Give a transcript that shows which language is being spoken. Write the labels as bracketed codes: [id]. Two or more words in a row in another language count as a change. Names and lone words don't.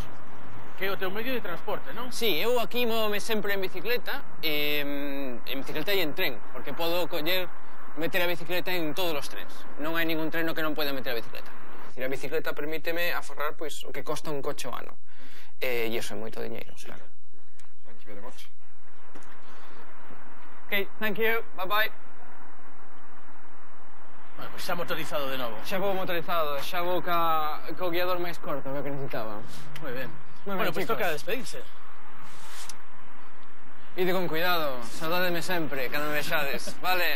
[gl] Que é o teu medio de transporte, non? Sí, eu aquí móvome sempre en bicicleta e en tren, porque podo meter a bicicleta en todos os trens. Non hai ningún tren no que non poida meter a bicicleta. A bicicleta permíteme aforrar pois o que costa un coche o ano. E iso é moito diñeiro, claro. [en] Thank you very much. Ok, thank you, bye-bye. [gl] Bueno, pois xa motorizado de novo. Xa vou motorizado, xa vou co guiador máis corto, que necesitaba. Moi ben. Bueno, pois toca despedirse. Ide con cuidado, saudademe sempre, cando me vexades, vale?